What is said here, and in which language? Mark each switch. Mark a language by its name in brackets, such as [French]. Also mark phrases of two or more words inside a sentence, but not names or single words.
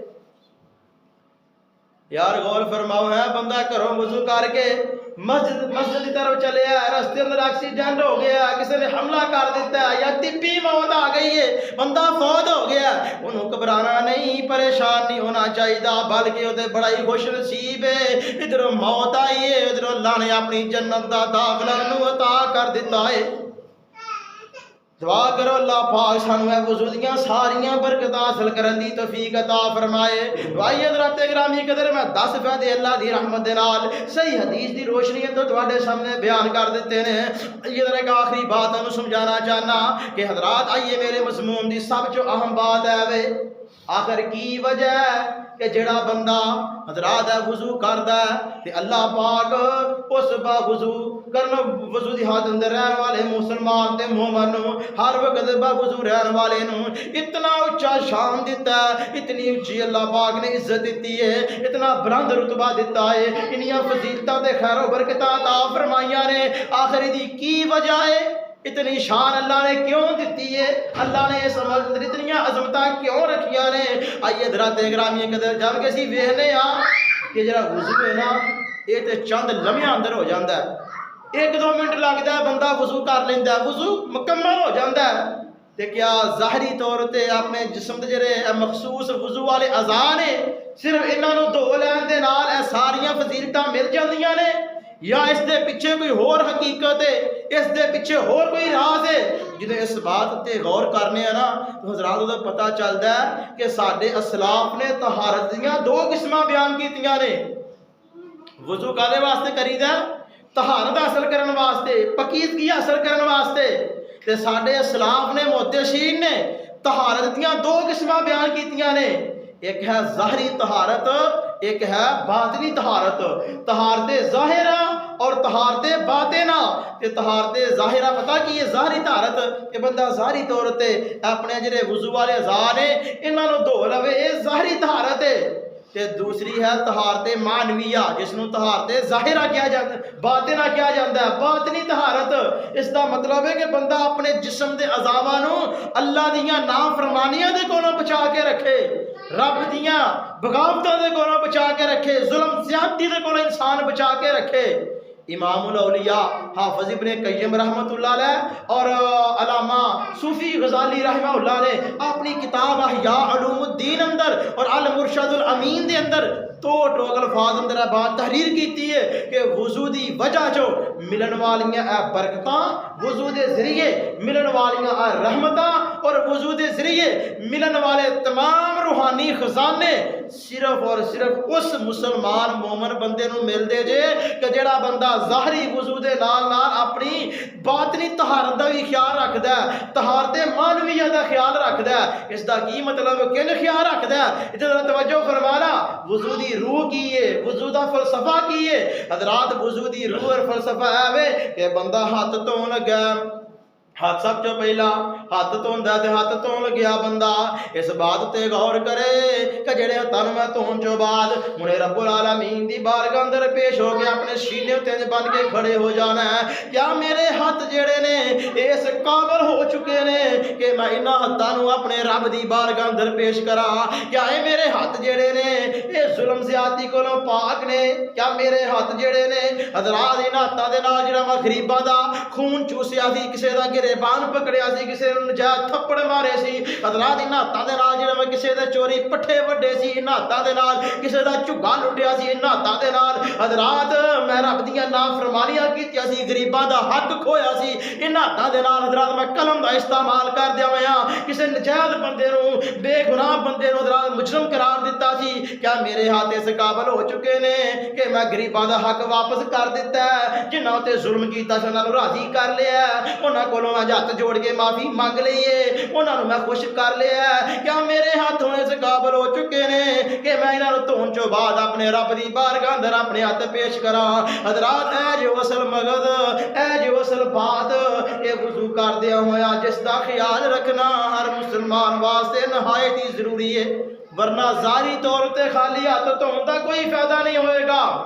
[Urdu] یار غور فرماؤ ہے بندہ گھروں وضو کر کے مسجد کی طرف چلے ہے رستے اندر ایکسیڈنٹ ہو گیا کسی نے حملہ کر دیتا ہے یا طبی موت آ گئی ہے بندہ فوت ہو گیا انہوں گھبرانا نہیں پریشان نہیں ہونا چاہیے بلکہ وہ بڑا ہی خوش نصیب ہے ادھر موت آئی ہے ادھر اللہ نے اپنی جنت دا داخلہ عطا کر دیتا ہے [Punjabi] دعا کرو اللہ پاک سانو ہے وضو دیاں ساریاں برکتاں حاصل کرن دی توفیق عطا فرمائے بھائی حضرات گرامی قدر میں 10 فائدے اللہ دی رحمت دے نال صحیح حدیث دی روشنی اندر تواڈے سامنے بیان کر دیتے ہیں یہ ذرا ایک آخری بات انہوں سمجھانا چاہنا کہ حضرات آئیے میرے مضمون دی سب جو اہم بات ہے وے آخر کی وجہ ہے کہ جڑا بندہ حضرات ہے وضو کردا ہے تے اللہ پاک اس با وضو کرنا وضو دی حالت اندر رہن والے مسلمان تے مومن ہر وقت با وضو رہن والے نو اتنا اونچا شان دیتا ہے اتنی اونچی اللہ پاک نے عزت دیتی ہے اتنا بلند رتبہ دیتا ہے انہیاں فضیلتاں تے خیر و برکتاں عطا فرمائیاں نے آخر دی کی وجہ ہے اتنی شان اللہ نے کیوں دیتی ہے اللہ نے اس عمل اندر اتنی عظمتاں کیوں رکھیاں نے آئیے حضرات گرامی قدر جب کہ اسی ویکھنے ہاں کہ جڑا وضو ہے نا یہ تے چند لمحیاں اندر ہو جاندا ہے 1-2 منٹ لگدا ہے بندہ وضو کر لیندا ہے وضو مکمل ہو جاندا ہے تے کیا ظاہری طور تے اپنے جسم دے جڑے مخصوص وضو والے اعضاء نے صرف انہاں نوں دھو لین دے نال اے ساریاں فضیلتاں مل جاندیاں نے یا اس دے پیچھے کوئی اور حقیقت ہے اس دے پیچھے اور کوئی راز ہے جدوں اس بات تے غور کرنے ہیں نا تو حضرات دا پتہ چلدا ہے کہ ساڈے اسلاف نے طہارت دیاں 2 قسماں بیان کیتیاں نے وضو کادے واسطے کریدا طہارت حاصل کرن واسطے پاکیزگی حاصل کرن واسطے تے ساڈے اسلاف نے محدثین نے طہارت دیاں 2 قسماں بیان کیتیاں نے ایک ہے ظاہری طہارت ایک ہے باطنی طہارت طہارت ظاہرہ اور طہارت باطنہ کہ طہارت ظاہرہ پتہ کی یہ ظاہری طہارت کہ بندہ ظاہری طور تے اپنے جڑے وضو والے اعضاء نے انہاں نوں دھو لوے یہ ظاہری طہارت ہے تے دوسری ہے طہارت معنویہ جس نوں طہارت ظاہرہ کیا جاتا ہے باطنہ کیا جاتا ہے باطنی طہارت اس دا مطلب ہے کہ بندہ اپنے جسم دے اعضاء نوں اللہ دیاں نافرمانیاں دے کولوں بچا کے رکھے رب دیاں بغاوتاں دے کولوں بچا کے رکھے ظلم زیادتی دے کولوں انسان بچا کے رکھے امام الاولیاء حافظ ابن قیم رحمت اللہ علیہ اور علامہ صوفی غزالی رحمہ اللہ نے اپنی کتاب احیاء علوم الدین اندر اور المرشد الامین دے اندر تو ٹوک الفاظ اندر بات تحریر کیتی ہے کہ وضو دی وجہ جو ملن والیاں اے برکتاں، وضو دے ذریعے ملن والیاں اے رحمتاں اور وضو دے ذریعے ملن والے تمام روحانی خزانے صرف اور صرف اس مسلمان مومن بندے نو مل دے جے کہ جڑا بندہ ظاہری وضو دے نال نال اپنی باطنی طہارت دا بھی خیال رکھدا ہے، طہارت معنویہ دا خیال رکھدا ہے۔ اس دا کی مطلب کن خیال رکھدا ہے؟ ادھر توجہ فرمانا، وضو دی روح کی ہے، وضو دا فلسفہ کی ہے حضرات۔ وضو دی روح اور فلسفہ ہے کہ بندہ ہاتھ دھون لگا، ہاتھ سب جو پہلا ہاتھ دھوندا تے ہاتھ دھون لگیا بندہ اس بات تے غور کرے کہ جڑے ہتھاں نوں میں دھون چوں بعد ہنے رب العالمین دی بارگاہ اندر پیش ہو کے اپنے سینے تے بن کے کھڑے ہو جانا ہے۔ کیا میرے ہاتھ جڑے نے اس قابل ہو چکے نے کہ میں انہاں ہتھاں نوں اپنے رب دی بارگاہ اندر پیش کراں؟ کیا اے میرے ہاتھ جڑے نے اے ظلم زیادتی کولوں پاک نے؟ کیا میرے ہاتھ جڑے نے حضرات انہاں ہتھاں دے نال جڑا میں غریباں دا خون چوسیا سی، کسے دا گریبان پکڑیا سی، کسے نوں نجائز تھپڑ مارے سی حضرات، انہاں ہتھاں دے نال جڑا میں کسے دے چوری پٹھے وڈے سی، انہاں ہتھاں دے نال کسے دا جھگا لٹیا سی، انہاں ہتھاں دے نال حضرات میں رب دیاں نافرمانیاں کیتیاں سی، غریباں دا حق کھویا سی، انہاں ہتھاں دے نال حضرات میں قلم دا استعمال کر دیا ہویا، کسے نجائز بندے نوں بے گناہ بندے نوں حضرات مجرم قرار دیتا سی۔ کیا میرے ہاتھ اس قابل ہو چکے نے کہ میں غریباں دا حق واپس کر دیتا ہے؟ جنہاں تے ظلم کیتا سی انہاں نوں راضی کر لیا، انہاں کولوں ہاتھ جوڑ کے معافی مانگ لئیے، انہاں نوں میں خوش کر لیا۔ کیا میرے ہاتھ ہونے سے قابل ہو چکے نے کہ میں انہاں نوں دھون چوں بعد اپنے رب دی بارگاہ اندر اپنے ہاتھ پیش کراں؟ حضرات اے جو اصل مقصد، اے جو اصل بات، اے وضو کردیا ہویا جس دا خیال رکھنا ہر مسلمان واسطے نہایت ہی ضروری ہے، ورنہ ظاہری طور تے خالی ہاتھ دھون دا کوئی فائدہ نہیں ہوئے گا۔